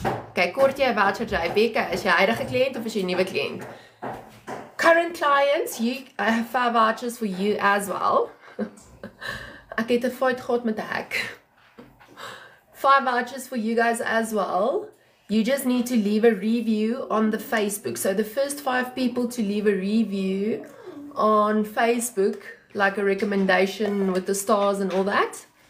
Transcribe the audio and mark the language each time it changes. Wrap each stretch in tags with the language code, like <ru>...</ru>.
<af>Okay, kort jy 'n voucher jy Becca, is jy huidige kliënt of is jy 'n nuwe kliënt?</af> <en>Current clients, I have 5 vouchers for you as well.</en> <af>Ek het 'n fight gehad met 'n hek.</af> <en>5 vouchers for you guys as well. You just need to leave a review on the Facebook. So the first 5 people to leave a review on Facebook, like a recommendation with the stars and all that.</en>